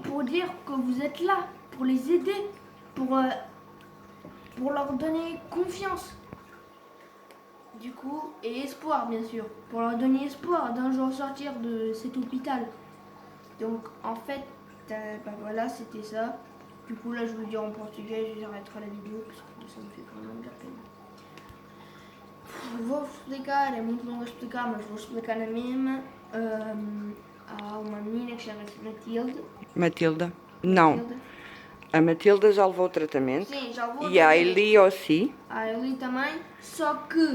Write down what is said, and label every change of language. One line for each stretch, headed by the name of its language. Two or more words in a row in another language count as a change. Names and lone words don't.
French: pour dire que vous êtes là, pour les aider, pour leur donner confiance. Du coup, et espoir, bien sûr, pour leur donner espoir d'un jour sortir de cet hôpital. Donc, en fait, bah voilà, c'était ça. Du coup, là, je veux dire en portugais, j'arrêterai la vidéo parce que ça me fait vraiment bien peine.
Portuguese: Vou explicar, é muito longo a explicar, mas vou explicar na mesma. Há uma menina que chama-se Matilde. Matilda. Não. A Matilda já levou o tratamento. Sim, já levou o E a tratamento.
French: Eli aussi.
Portuguese: A Eli também, só que